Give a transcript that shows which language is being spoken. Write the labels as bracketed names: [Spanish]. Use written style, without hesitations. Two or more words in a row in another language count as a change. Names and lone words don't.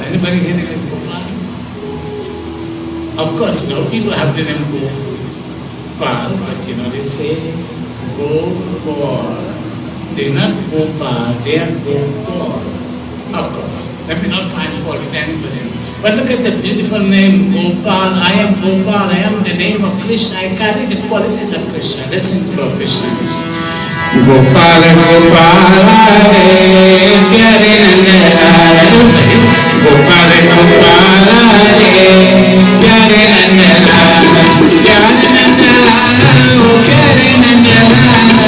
[English] Anybody here name is Gopal? Of course, you know, people have the name Gopal, but you know, they say Gopal. They're not Gopal, they are Gopal. Of course, let me not find fault with anybody. But look at the beautiful name, Gopal. I am Gopal, I am the name of Krishna. I carry the qualities of Krishna. Listen to Lord Krishna. [Hindi] गोपाल, गोपाल, हरे, प्यारे नंदलाल. गोपाल, गोपाल, हरे, प्यारे नंदलाल. प्यारे नंदलाल, ओ प्यारे नंदलाल.